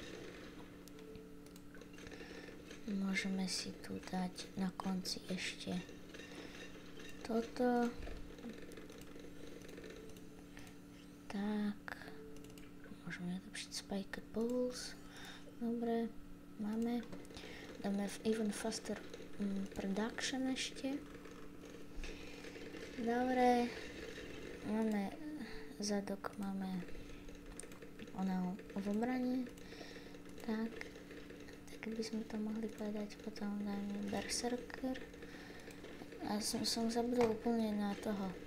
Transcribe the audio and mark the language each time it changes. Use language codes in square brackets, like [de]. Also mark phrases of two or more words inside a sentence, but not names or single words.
[sk] Môžeme si tu dať na konci ešte toto. Tak. Môžeme vylepšiť [en] spiked balls. [sk] Dobre. Máme. Dáme [en] even faster production [sk] ešte. Dobre. Máme zadok, máme ono v obrane. Tak by sme to mohli povedať, potom dáme Berserker. A som zabudol úplne na toho.